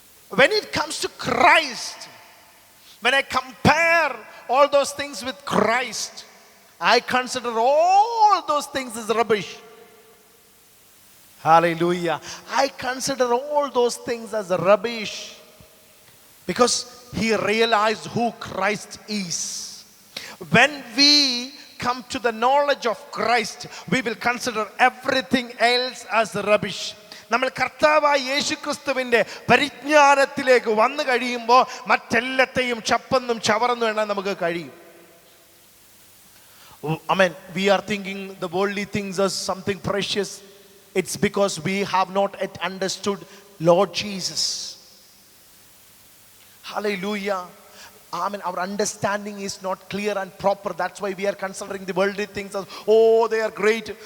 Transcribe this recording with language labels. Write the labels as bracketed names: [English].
[English] When it comes to Christ, when I compare all those things with Christ, I consider all those things as rubbish. Hallelujah. I consider all those things as rubbish because he realized who Christ is. When we come to the knowledge of Christ, we will consider everything else as rubbish. [Malayalam] നമ്മൾ കർത്താവായ യേശു ക്രിസ്തുവിൻ്റെ പരിജ്ഞാനത്തിലേക്ക് വന്നു കഴിയുമ്പോൾ മറ്റെല്ലാത്തെയും ചപ്പെന്നും ചവറെന്നും എണ്ണാൻ നമുക്ക് കഴിയും. [English] Amen. We are thinking the worldly things as something precious. It's because we have not yet understood Lord Jesus. Hallelujah. Amen. Our understanding is not clear and proper. That's why we are considering the worldly things as, oh, they are great.